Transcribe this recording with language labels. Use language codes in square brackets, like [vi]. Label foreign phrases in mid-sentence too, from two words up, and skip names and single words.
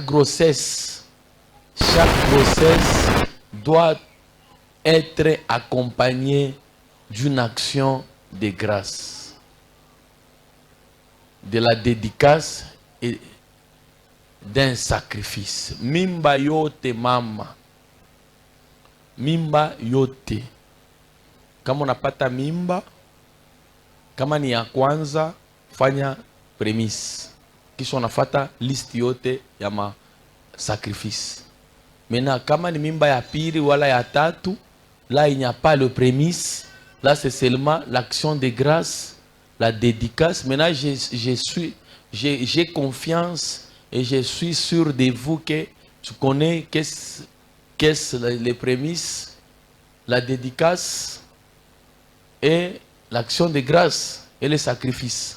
[fr] Chaque grossesse chaque grossesse doit être accompagnée d'une action de grâce, de la dédicace et d'un sacrifice. [sw] Mimba yote mama, mimba yote. Kama unapata mimba, kama ni ya kwanza, fanya premise. Kisha unafata list yote ya ma sacrifice. [fr] Maintenant, [sw] kama ni mimba ya pili wala ya tatu, [fr] là il n'y a pas le prémisse. Là c'est seulement l'action de grâce, la dédicace. Maintenant j'ai confiance et je suis sûr de vous que tu connais qu'est-ce les prémices, la dédicace et l'action de grâce et le sacrifice.